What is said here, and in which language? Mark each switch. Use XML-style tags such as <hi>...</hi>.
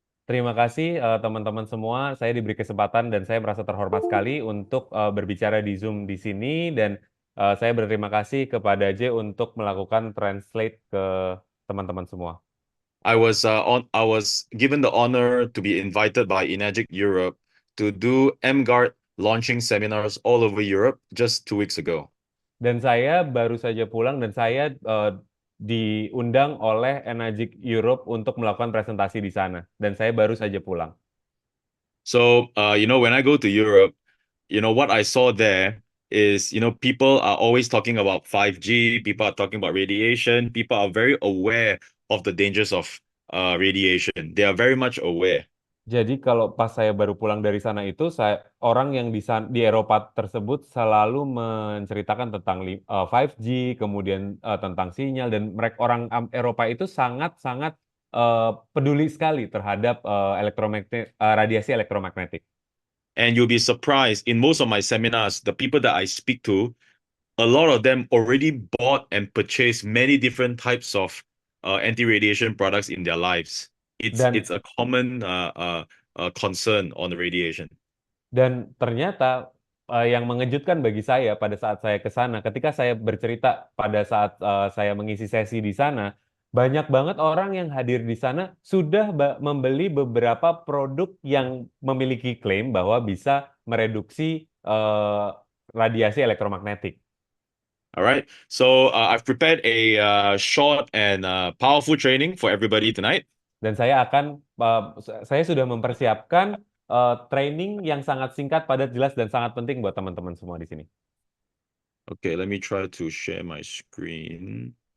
<id>Terima kasih teman-teman semua. Saya diberi kesempatan dan saya merasa terhormat sekali untuk berbicara di Zoom di sini dan saya berterima kasih kepada J untuk melakukan translate ke teman-teman semua.</id> <en>I was given the honor to be invited by Enagic Europe to do MGuard launching seminars all over Europe just 2 weeks ago.</en> <id>Dan saya baru saja pulang dan saya diundang oleh Enagic Europe untuk melakukan presentasi di sana. Dan saya baru saja pulang.</id> <en>So, when I go to Europe, what I saw there is, people are always talking about 5G, people are talking about radiation, people are very aware of the dangers of radiation. They are very much aware.</en> <id>Jadi kalau pas saya baru pulang dari sana itu, orang yang di Eropa tersebut selalu menceritakan tentang 5G, kemudian tentang sinyal, dan mereka orang Eropa itu sangat-sangat peduli sekali terhadap radiasi elektromagnetik.</id> <en>And you'll be surprised in most of my seminars, the people that I speak to, a lot of them already bought and purchased many different types of anti-radiation products in their lives.</en> <id>Dan</id> <en>It's a common concern on the radiation.</en> <id>Dan ternyata yang mengejutkan bagi saya pada saat saya ke sana, ketika saya bercerita pada saat saya mengisi sesi di sana, banyak banget orang yang hadir di sana sudah membeli beberapa produk yang memiliki klaim bahwa bisa mereduksi radiasi elektromagnetik.</id> <en>All right. So I've prepared a short and powerful training for everybody tonight.</en> <id>Dan saya sudah mempersiapkan training yang sangat singkat, padat, jelas, dan sangat penting buat teman-teman semua di sini.</id> <en>Okay, let me try to share my screen.</en>